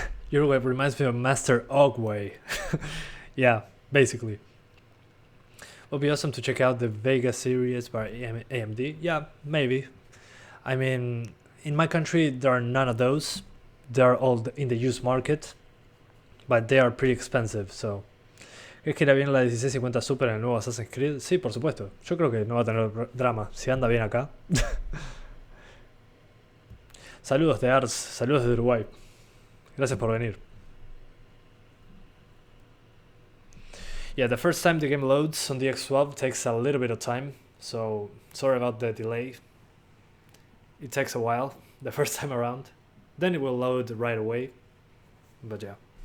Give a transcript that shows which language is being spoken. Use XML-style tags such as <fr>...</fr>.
<en>Uruguay reminds me of Master Ogway. Yeah, basically. Would be awesome to check out the Vega series by AMD. Yeah, maybe. I mean, in my country there are none of those. They're all in the used market, but they are pretty expensive, so.</en> <es>¿Crees que irá bien la 1650 Super en el nuevo Assassin's Creed? Sí, por supuesto. Yo creo que no va a tener drama, si anda bien acá. Saludos de Ars, saludos de Uruguay. Gracias por venir.</es> <en>Yeah, the first time the game loads on DX12 takes a little bit of time, so sorry about the delay. It takes a while, the first time around. Then it will load right away, but yeah.</en>